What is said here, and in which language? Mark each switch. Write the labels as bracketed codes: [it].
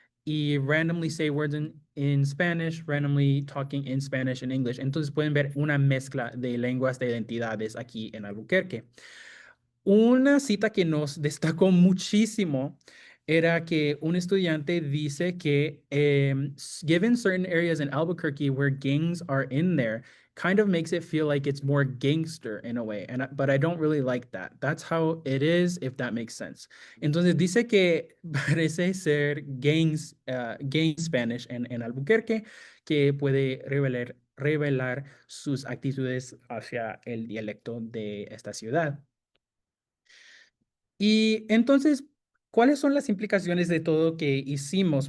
[en] y randomly say words in Spanish, randomly talking in Spanish and English. [es] Entonces pueden ver una mezcla de lenguas de identidades aquí en Albuquerque. Una cita que nos destacó muchísimo era que un estudiante dice que [en] given certain areas in Albuquerque where gangs are in there, kind of makes it feel like it's more gangster in a way, but I don't really like that. That's how it is, if that makes sense. [es] Entonces dice que parece ser gang Spanish en Albuquerque, que puede revelar sus actitudes hacia el dialecto de esta ciudad. Y entonces, ¿cuáles son las implicaciones de todo que hicimos?